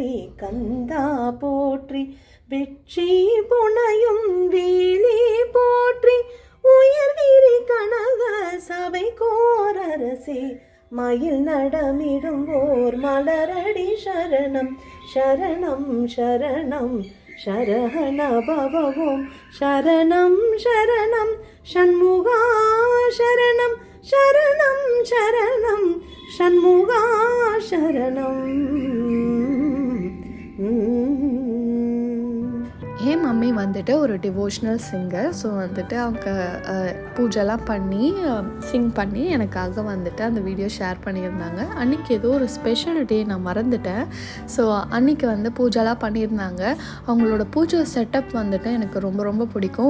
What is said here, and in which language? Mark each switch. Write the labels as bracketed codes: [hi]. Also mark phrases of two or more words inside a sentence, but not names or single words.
[ta] கந்தா போற்றி வெற்றி புனையும் வேலி போற்றி உயர்கிரி கனக சபை கோரரசே மயில் நடமிடும் ஓர் மலரடி சரணம் சரணம் சரணம் [sa] शरण भवों शरणं शरणं षण्मुगा शरणं शरणं शरणं षण्मुगा शरणं [ta] மம்மி வந்துட்டு ஒரு [en] devotional singer. [ta] ஸோ வந்துட்டு அவங்க பூஜைலாம் பண்ணி சிங் பண்ணி எனக்காக வந்துட்டு அந்த [en] video share [ta] பண்ணியிருந்தாங்க. அன்றைக்கி ஏதோ ஒரு [en] special day [ta] நான் மறந்துட்டேன். ஸோ அன்றைக்கி வந்து பூஜைலாம் பண்ணியிருந்தாங்க. அவங்களோட பூஜை செட்டப் வந்துட்டு எனக்கு ரொம்ப ரொம்ப பிடிக்கும்.